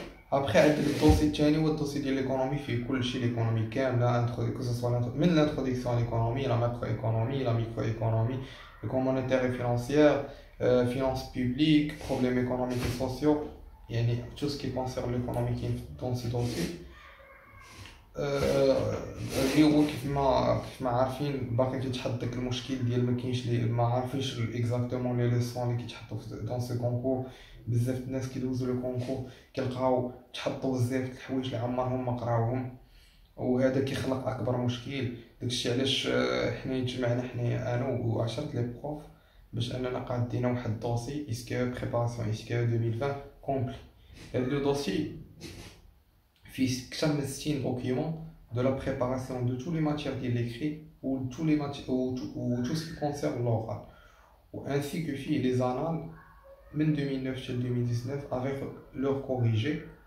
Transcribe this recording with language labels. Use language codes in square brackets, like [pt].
[fr] Après [ar] عندك الدوسي الثاني هو الدوسي ديال ليكونومي، فيه كلشي ليكونومي كامله من [fr] l'introduction à l'économie, la macroéconomie, la microéconomie, l'économie monétaire et financière, finances publiques, problèmes économiques et sociaux. يعني tout ce qui concerne l'économie qui est dans ce dossier. [ar] اللي هو كيف ما عارفين باقي كيتحط داك المشكل ديال ما كاينش ما عارفينش اكزاكتومون لي ليسون اللي كيتحطوا دون سو كونكور. بزاف الناس كيدوزوا لو كونكور كيلقاو تحطوا بزاف د الحوايج اللي عمرهم ما قراوهم، وهذا كيخلق اكبر مشكل. داكشي علاش حنا تجمعنا انا و10 لي بروف باش اننا قادينا واحد الدوسي اسكو بريباراسيون اسكو 2020 كومبلي. هذا لو دوسي فيه اكثر من 60 دوكيومون [fr] de la préparation de tous les matières de l'écrit ou tous les matières ou tout ce qui concerne l'oral, ainsi que les annales de 2009 jusqu'à 2019 avec leurs corrigés.